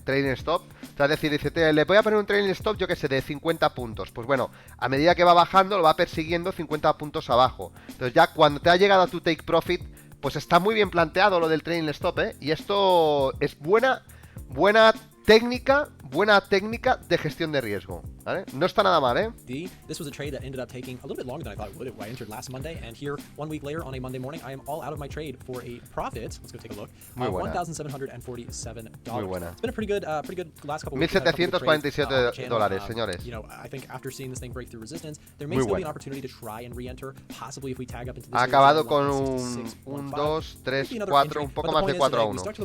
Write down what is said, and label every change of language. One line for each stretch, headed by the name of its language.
Spanish: Trailing stop, o sea, es decir, dice, le voy a poner un trailing stop, yo que sé, de 50 puntos. Pues bueno, a medida que va bajando, lo va persiguiendo 50 puntos abajo. Entonces ya cuando te ha llegado a tu take profit, pues está muy bien planteado lo del trailing stop, ¿eh? Y esto es buena técnica de gestión de riesgo, ¿vale? No está nada mal, ¿eh?
English: This was a trade that ended up taking a little bit longer than I thought it would. I entered last Monday, and here, 1 week later, on a Monday morning, I am all out of my trade for a profit. Let's go take a look.
Spanish: Muy buena. $1,747. Muy buena.
English: It's been a pretty good last couple of weeks.
Spanish: $1,747, señores.
English: I think after seeing this thing break through resistance, there may still be an opportunity to try and re-enter, possibly if we tag up into this.
Spanish: Ha acabado con un 2, 3, 4, un poco más de 4 a 1.